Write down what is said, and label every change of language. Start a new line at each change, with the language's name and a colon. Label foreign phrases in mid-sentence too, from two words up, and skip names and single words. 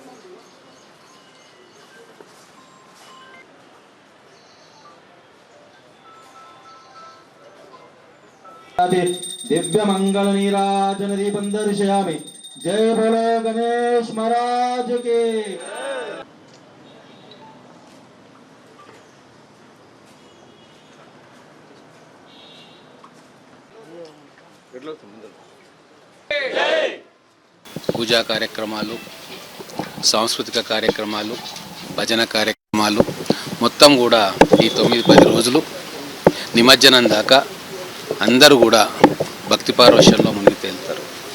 Sanskrit: दिव्य मंगल नीराजन दीपं दर्शयामि
Hindi: जय बोलो गणेश महाराज के।
Telugu: పూజా కార్యక్రమాలు, సాంస్కృతిక కార్యక్రమాలు, భజన కార్యక్రమాలు మొత్తం కూడా ఈ 9-10 రోజులు నిమజ్జనం దాకా అందరూ కూడా భక్తి పారవశ్యంలో మునిగి తేలుతారు.